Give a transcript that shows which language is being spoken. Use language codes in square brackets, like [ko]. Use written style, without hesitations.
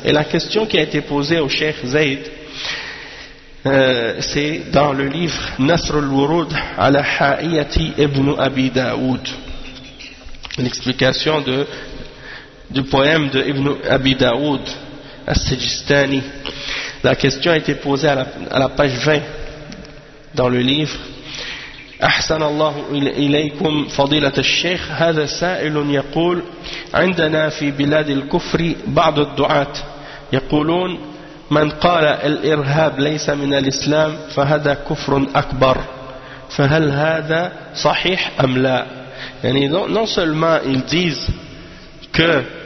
[fr] Et la question qui a été posée au Cheikh Zayd, c'est dans le livre Nasr al-Wurud ala Ha'iyati ibn Abi Daoud, l'explication du poème de Ibn Abi Daoud As-Sijistani. La question a été posée à la page 20 dans le livre. [ar] أحسن الله إليكم فضيلة الشيخ. هذا سائل يقول: عندنا في بلاد الكفر بعض الدعاة يقولون من قال الإرهاب ليس من الإسلام فهذا كفر أكبر، فهل هذا صحيح أم لا؟ يعني non seulement ils disent que